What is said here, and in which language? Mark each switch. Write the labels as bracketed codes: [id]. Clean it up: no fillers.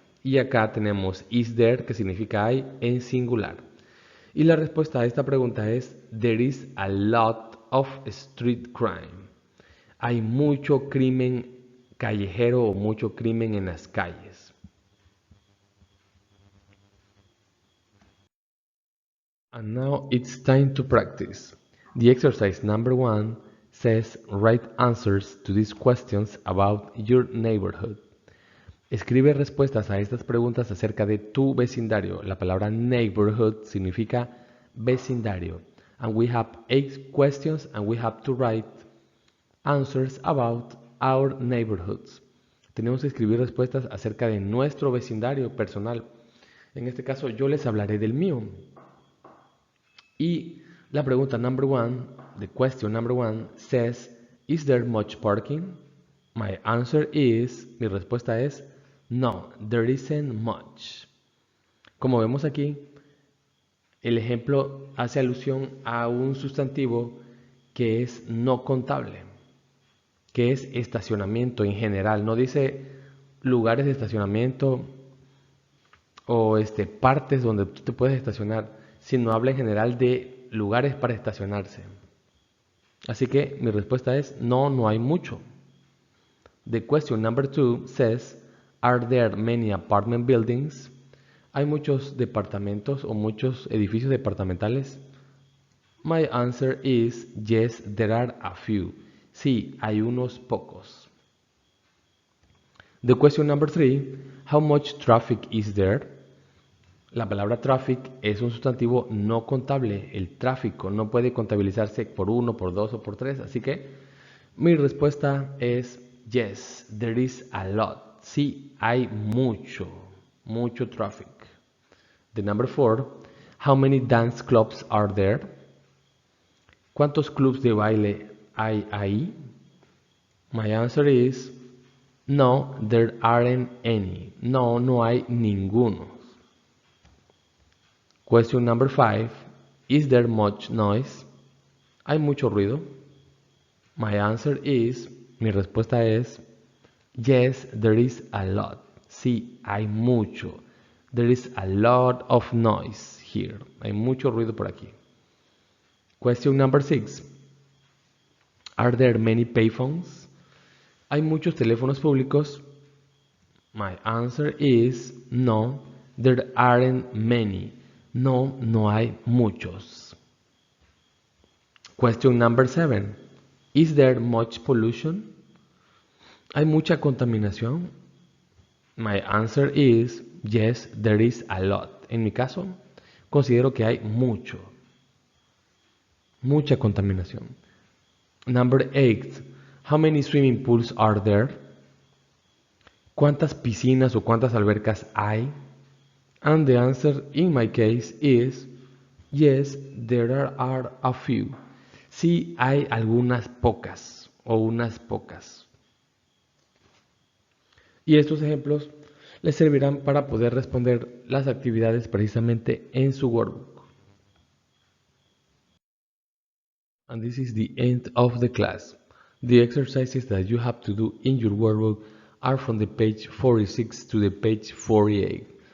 [es] Y acá tenemos [en] is there, [es] que significa hay en singular. Y la respuesta a esta pregunta es [en] there is a lot of street crime. [es] Hay mucho crimen callejero o mucho crimen en las calles. [en] And now it's time to practice. The exercise number 1 says write answers to these questions about your neighborhood. [es] Escribe respuestas a estas preguntas acerca de tu vecindario. La palabra neighborhood significa vecindario. [en] And we have 8 questions and we have to write answers about our neighborhoods. [es] Tenemos que escribir respuestas acerca de nuestro vecindario personal. En este caso yo les hablaré del mío. Y la pregunta [en] number one, the question number one says, is there much parking? My answer is, [es] mi respuesta es, [en] no, there isn't much. [es] Como vemos aquí, el ejemplo hace alusión a un sustantivo que es no contable, que es estacionamiento en general. No dice lugares de estacionamiento o partes donde tú te puedes estacionar, sino habla en general de lugares para estacionarse. Así que mi respuesta es no, no hay mucho. [en] The question number two says, are there many apartment buildings? [es] ¿Hay muchos departamentos o muchos edificios departamentales? [en] My answer is yes, there are a few. [es] Sí, hay unos pocos. [en] The question number three, how much traffic is there? [es] La palabra traffic es un sustantivo no contable. El tráfico no puede contabilizarse por 1, por 2 o por 3. Así que mi respuesta es [en] yes, there is a lot. [es] Sí, hay mucho traffic. [en] The number 4, how many dance clubs are there? [es] ¿Cuántos clubs de baile hay ahí? [en] My answer is no, there aren't any. [es] No, no hay ninguno. [en] Question number 5, is there much noise? [es] ¿Hay mucho ruido? [en] My answer is, [es] mi respuesta es [en] yes, there is a lot. [es] Sí, hay mucho. [en] There is a lot of noise here. [es] Hay mucho ruido por aquí. [en] Question number 6. Are there many payphones? [es] ¿Hay muchos teléfonos públicos? [en] My answer is no, there aren't many. [es] No, no hay muchos. [en] Question number 7. Is there much pollution? [es] ¿Hay mucha contaminación? [en] My answer is yes, there is a lot. [es] En mi caso, considero que hay mucha contaminación. [en] Number 8. How many swimming pools are there? [es] ¿Cuántas piscinas o cuántas albercas hay? [en] And the answer in my case is yes, there are a few. [es] Sí, hay algunas pocas o unas pocas. Y estos ejemplos les servirán para poder responder las actividades precisamente en su workbook. [en] And this is the end of the class. The exercises that you have to do in your workbook are from the page 46 to the page 48.